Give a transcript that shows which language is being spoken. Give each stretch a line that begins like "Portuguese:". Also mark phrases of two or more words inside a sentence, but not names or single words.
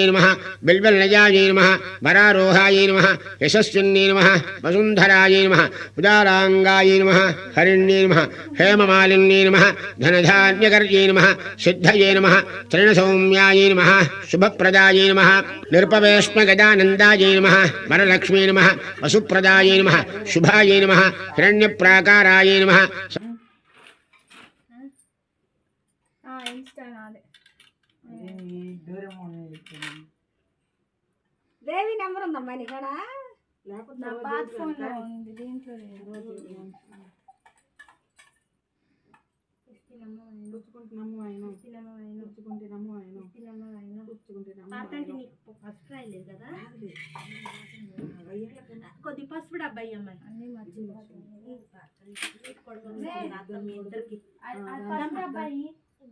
Sanskrit: नमः बिल्वलनयायै नमः वरारोहायै नमः यशस्विन्यै नमः वसुन्धरायै नमः उदाराङ्गायै नमः हरिण्यै नमः हेममालिन्यै नमः धनधान्यकर्यै नमः सिद्धये नमः तृणसौम्यायै नमः शुभप्रदायै नमः निरुपवेश्मगदानन्दायै नमः वरलक्ष्मी नमः वसुप्रदायै नमः शुभायै नमः हिरण्यप्राकारायै नमः
Telugu: దేవి నెంబర్ ఉందమ్మా నీకాడ నా పాత ఫోన్లో ఉంది దీంట్లో కొద్ది పసుపు డబ్బాయి అమ్మాయి అన్ని మర్చిపోయి